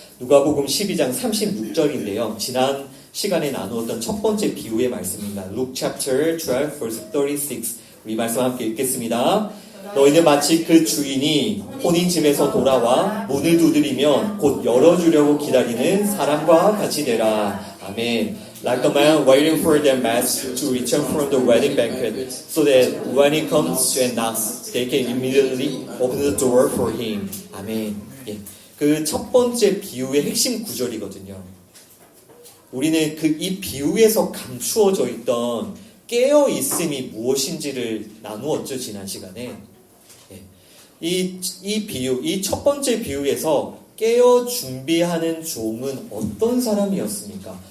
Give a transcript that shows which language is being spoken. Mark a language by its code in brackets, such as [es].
[ko] 누가복음 12장 36절인데요. 지난 시간에 나누었던 첫 번째 비유의 말씀입니다. [en] Luke chapter 12 verse 36. [ko] 우리 말씀 함께 읽겠습니다. 너희는 마치 그 주인이 혼인 집에서 돌아와 문을 두드리면 곧 열어주려고 기다리는 사람과 같이 되라. 아멘. [en] Like a man waiting for their master to return from the wedding banquet, so that when he comes and knocks, they can immediately open the door for him. [ko] 아멘. 예. 그 첫 번째 비유의 핵심 구절이거든요. 우리는 이 비유에서 감추어져 있던 깨어있음이 무엇인지를 나누었죠, 지난 시간에. 이 비유, 이 첫 번째 비유에서 깨어 준비하는 종은 어떤 사람이었습니까?